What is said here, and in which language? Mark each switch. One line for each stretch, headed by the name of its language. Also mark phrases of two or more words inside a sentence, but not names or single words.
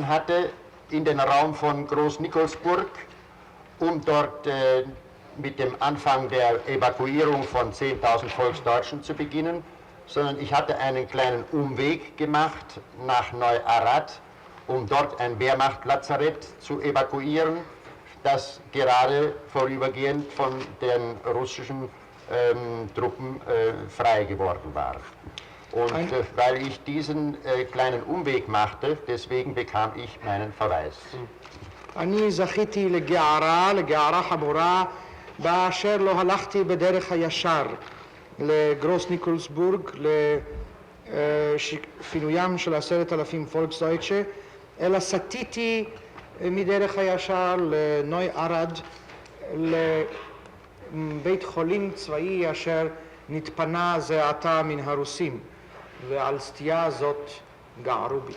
German: hatte in den Raum von Groß-Nikolsburg, um dort mit dem Anfang der Evakuierung von 10.000 Volksdeutschen zu beginnen, sondern ich hatte einen kleinen Umweg gemacht nach Neu-Arad um dort ein Wehrmachtlazarett zu evakuieren, das gerade vorübergehend von den russischen Truppen frei geworden war. Und weil ich diesen kleinen Umweg machte, deswegen bekam ich meinen Verweis.
Hebrew: אני זכיתי לגערה חמורה, באשר לא הלכתי בדרך הישר לגרוס ניקולסבורג, לפינוים של 10,000 פולקסדויטשה, אלא סטיתי מדרך הישר לנוי ערד, לבית חולים צבאי אשר נתפנה זה עתה מן הרוסים, ועל סטייה זאת גערו בי.